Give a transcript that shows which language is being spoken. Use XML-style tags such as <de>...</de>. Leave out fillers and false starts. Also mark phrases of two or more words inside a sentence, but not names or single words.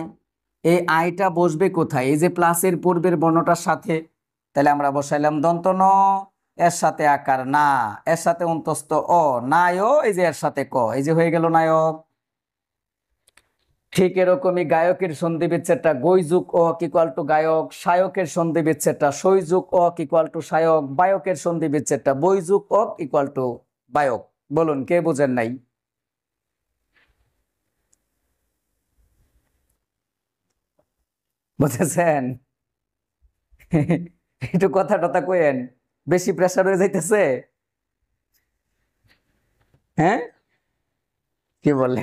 <bn>এই আয়টা বসবে কোথায়, এই যে প্লাসের পূর্বের বর্ণটার সাথে। তাহলে আমরা বসাইলাম দন্ত ন, এর সাথে আকার না, এর সাথে অন্তস্থ অ, নায়ক, এই যে এর সাথে ক, এই যে হয়ে গেল নায়ক। ঠিক এরকমই গায়কের সন্ধি বিচ্ছেদটা গৈযুগ অ</bn> <en>equal to</en> <bn>গায়ক, সায়কের সন্ধি বিচ্ছেদটা সৈযুগ অ</bn> <en>equal to</en> <bn>সায়ক, বায়কের সন্ধি বিচ্ছেদটা বৈযুগ অ</bn> <en>equal to</en> <bn>বায়ক। বলুন কে বুঝেন নাই? বুঝেছেন? একটু কথা টথা কইেন, বেশি প্রেসার হয়ে যাইতেছে। হ্যাঁ কি বলে?</bn>